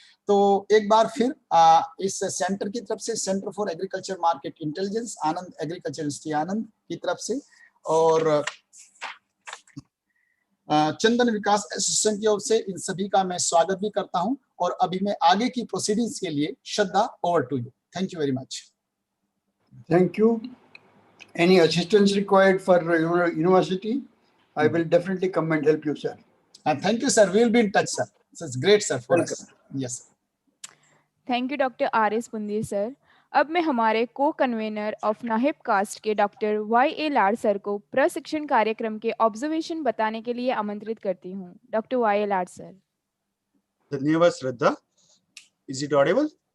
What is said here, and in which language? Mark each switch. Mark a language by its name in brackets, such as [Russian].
[Hindi] तो एक बार फिर इस सेंटर की तरफ से, centre for agriculture market intelligence, Anand agriculture university आनंद की तरफ से, और चंदन विकास एसोसिएशन की ओर से इन सभी का मैं स्वागत भी करता हूं। और अभी मैं आगे की प्रोसीडिंग्स के लिए, श्रद्धा, over to you. [English] Thank you very much. Thank you. Any assistance required for your university, I will definitely come and help you, sir. And thank you, sir. We will be in touch, sir. So it's great, sir, for us. Yes, sir. [Hindi] Thank you doctor RS Pundi sir. अब मैं हमारे को convener of नाहिब cast के doctor YA लाड sir को प्रशिक्षण कार्यक्रम के observation बताने के लिए आमंत्रित करती हूँ। डॉक्टर YA लाड सर। धन्यवाद [English] Shraddha. Is it audible?